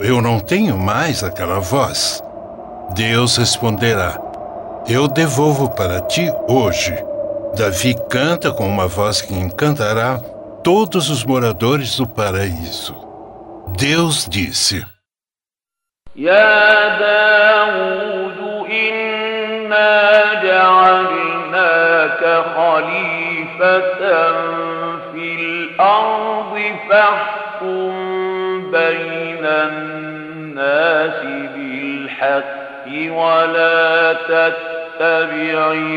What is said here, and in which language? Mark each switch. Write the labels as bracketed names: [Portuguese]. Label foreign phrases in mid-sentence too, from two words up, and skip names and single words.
[Portuguese] Eu não tenho mais aquela voz." Deus responderá: "Eu devolvo para ti hoje." Davi canta com uma voz que encantará todos os moradores do paraíso. Deus disse: [Arabic] يا داود إنا جعلناك خليفة في الأرض فاحكم بين الناس بالحق ولا تتبع